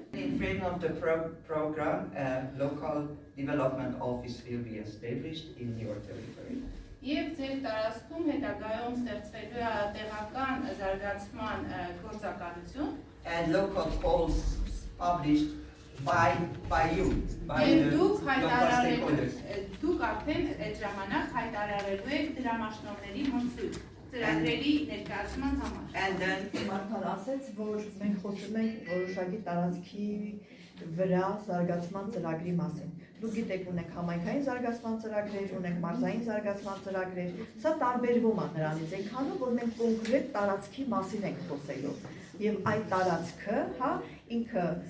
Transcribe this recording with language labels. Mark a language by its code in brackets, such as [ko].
[en] In frame of the program, a local development office will be established in your territory. [hy] Եվ ձեր տարածքում հետագայում ստեղծվելու է տեղական զարգացման գործակալություն։ [en] And local polls published by you, by the local stakeholders. [hy] Դուք արդեն այդ ժամանակ հայտարարելու եք դրամաշնորհների մրցույթ ծրագրերի ներկայացման համար։ [en] And then [hy] Մարտան ասաց, որ մենք խոսում ենք որոշակի տարածքի վրա զարգացման ծրագրի մասին։ Դուք գիտեք, ունենք համայնքային զարգացման ծրագրեր, ունենք մարզային զարգացման ծրագրեր։ Սա տարբերվում է նրանից, այնքանով որ մենք կոնկրետ տարածքի մասին ենք խոսելու։ Եվ այդ տարածքը, ինքը